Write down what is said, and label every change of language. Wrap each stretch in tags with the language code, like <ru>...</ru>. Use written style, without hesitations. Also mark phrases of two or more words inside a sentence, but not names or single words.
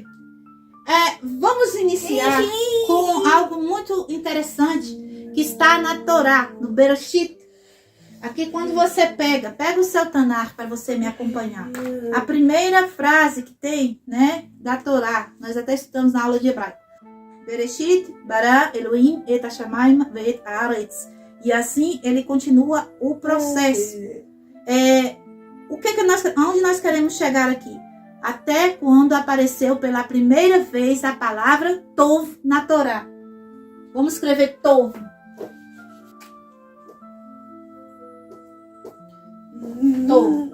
<pt>Vamos iniciar com algo muito interessante que está na Torá, no Bereshit. Aqui, quando você pega o seu Tanar para você me acompanhar. A primeira frase que tem, né, da Torá, nós até estudamos na aula de hebraico.</pt> <he>בראשית, ברא אלוהים את השמיים ואת הארץ.</he> <pt>E assim ele continua o processo. Onde nós queremos chegar aqui? Até quando apareceu pela primeira vez a palavra Tov na Torá. Vamos escrever Tov. Tov.</pt>